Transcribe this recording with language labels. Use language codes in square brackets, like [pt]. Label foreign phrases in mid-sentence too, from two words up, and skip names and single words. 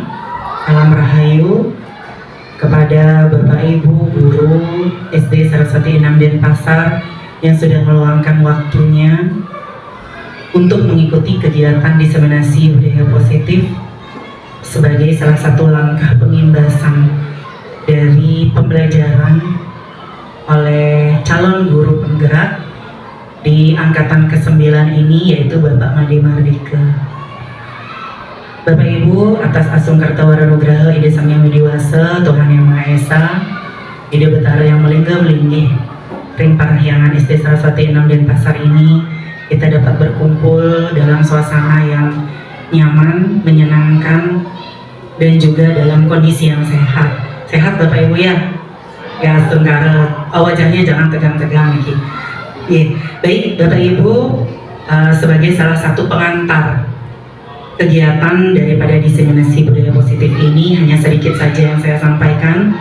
[id] Salam rahayu kepada Bapak Ibu Guru SD Saraswati 6 Denpasar yang sudah meluangkan waktunya untuk mengikuti kegiatan diseminasi budaya positif sebagai salah satu langkah pengimbasan dari pembelajaran oleh calon guru penggerak di angkatan ke-9 ini, yaitu Bapak Made Mardika. Bapak Ibu, atas [ban] Asung Kartawara Ide Sang Yang Widiwasa, [id] Tuhan Yang Maha Esa, [ban] Ide Betara Yang Melingga-melinggih, Ring Parahyangan [id] SD Saraswati 6 Denpasar ini, kita dapat berkumpul dalam suasana yang nyaman, menyenangkan, dan juga dalam kondisi yang sehat. Sehat Bapak Ibu ya? Ya, tenggarat, wajahnya jangan tegang-tegang nih. Baik, Bapak Ibu, sebagai salah satu pengantar kegiatan daripada diseminasi budaya positif ini, hanya sedikit saja yang saya sampaikan.